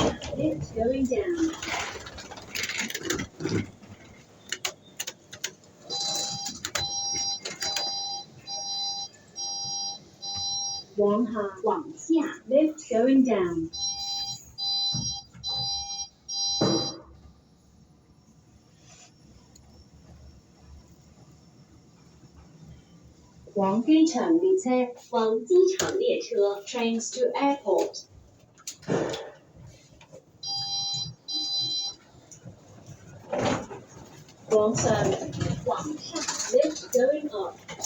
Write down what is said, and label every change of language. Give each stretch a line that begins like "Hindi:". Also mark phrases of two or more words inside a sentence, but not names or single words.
English: Lift going down.
Cantonese: 往下，往下。
English: Lift going down.
Cantonese: 往機場列車，往機場列車。
English: Trains to airport.
Cantonese: 往上，往上。
English: Lift going up.